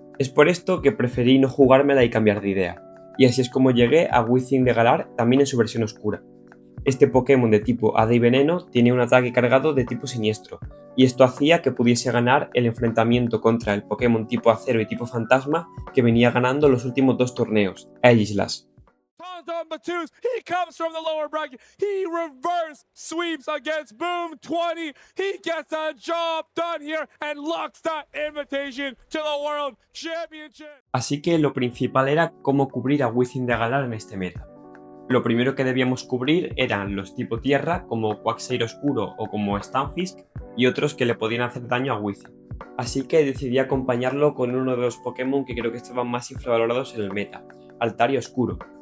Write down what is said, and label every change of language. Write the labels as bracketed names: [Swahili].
[Spanish] Es por esto que preferí no jugármela y cambiar de idea, y así es como llegué a Wizzing de Galar también en su versión oscura. Este Pokémon de tipo Hada y Veneno tiene un ataque cargado de tipo Siniestro, y esto hacía que pudiese ganar el enfrentamiento contra el Pokémon tipo Acero y tipo Fantasma que venía ganando los últimos dos torneos, Aegislash. [English] On Batus, he comes from the lower bracket. He reverse sweeps against Boom 20. He gets a job done here and locks that invitation to the World Championship. [Spanish] Así que lo principal era cómo cubrir a Wizzing de Galar en este meta. Lo primero que debíamos cubrir eran los tipo tierra, como Quagsire Oscuro o como Stunfisk, y otros que le podían hacer daño a Wizzing. Así que decidí acompañarlo con uno de los Pokémon que creo que estaban más infravalorados en el meta, Altaria Oscuro.